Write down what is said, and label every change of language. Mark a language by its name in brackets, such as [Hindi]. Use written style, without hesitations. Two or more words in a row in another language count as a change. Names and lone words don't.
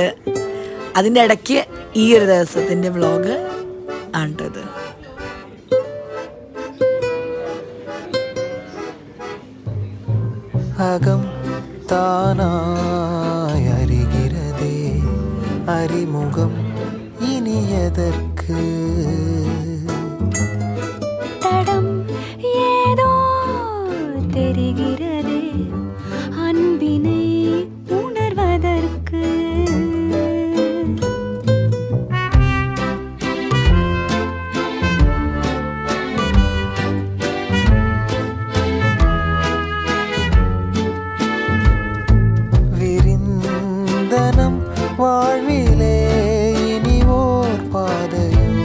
[Malayalam] അതിൻ്റെ ഇടയ്ക്ക് ഈ ഒരു ദിവസത്തിൻ്റെ വ്ളോഗ് ആണിത്. [Tamil] அகம் தானாயி அரிகிரதே அரிமுகம் இனியதற்கு தடம் ஏதோ தெரிகிறதே அன்பினை உணர்வதற்கு. விரிந்தனம் வாழ்விலே இனி ஓர் பாதையோ